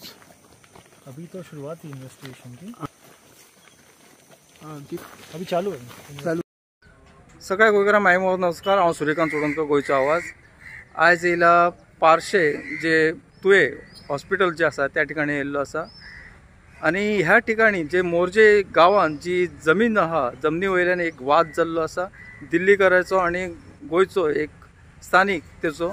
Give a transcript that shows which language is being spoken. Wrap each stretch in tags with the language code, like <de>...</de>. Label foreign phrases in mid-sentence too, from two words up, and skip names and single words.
<hi>अभी तो शुरुआत ही इन्वेस्टिगेशन की. हाँ,</hi> <mr>अभी चालू आहे. चालू.</mr> <kok>सगळ्या गोंयकारांक माय नमस्कार. हांव सूर्यकांत चोडणकर, गोंयचो आवाज. आयज येयला पार्शे जे तुये हॉस्पिटल जे आसा त्या ठिकाणी येयल्लो आसा. आनी ह्या ठिकाणी जे मोर्जे गांवांत जी जमीन आहा, जमनी वयल्यान एक वाद जाल्लो आसा दिल्लीकराचो आनी गोंयचो एक स्थानीक तेचो.</kok>